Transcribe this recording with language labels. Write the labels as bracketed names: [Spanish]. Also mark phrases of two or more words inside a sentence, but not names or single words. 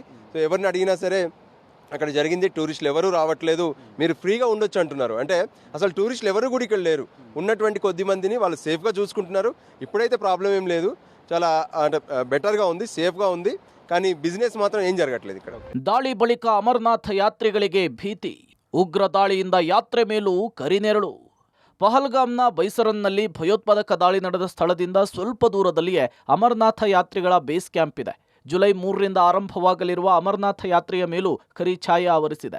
[Telugu] సో ఎవరిని అడిగినా సరే అక్కడ జరిగింది, టూరిస్టులు ఎవరు రావట్లేదు, మీరు ఫ్రీగా ఉండొచ్చు అంటున్నారు. అంటే అసలు టూరిస్టులు ఎవరు కూడా ఇక్కడ లేరు. ఉన్నటువంటి కొద్ది మందిని వాళ్ళు సేఫ్గా చూసుకుంటున్నారు. ఇప్పుడైతే ప్రాబ్లం ఏం లేదు, చాలా అంటే బెటర్గా ఉంది, సేఫ్గా ఉంది. కానీ బిజినెస్ మాత్రం ఏం జరగట్లేదు ఇక్కడ. [Kannada] ದಾಳಿ ಬಳಿಕ ಅಮರನಾಥ ಯಾತ್ರಿಗಳಿಗೆ ಭೀತಿ. ಉಗ್ರ ದಾಳಿಯಿಂದ ಯಾತ್ರೆ ಮೇಲೂ ಕರಿನೆರಳು. ಪಹಲ್ಗಾಮ್ನ ಬೈಸರನ್ನಲ್ಲಿ ಭಯೋತ್ಪಾದಕ ದಾಳಿ ನಡೆದ ಸ್ಥಳದಿಂದ ಸ್ವಲ್ಪ ದೂರದಲ್ಲಿಯೇ ಅಮರನಾಥ ಯಾತ್ರಿಗಳ [English] base camp [Kannada] ಇದೆ. ಜುಲೈ 3ರಿಂದ ಆರಂಭವಾಗಲಿರುವ ಅಮರನಾಥ ಯಾತ್ರೆಯ ಮೇಲೂ ಕರಿ ಛಾಯೆ ಆವರಿಸಿದೆ.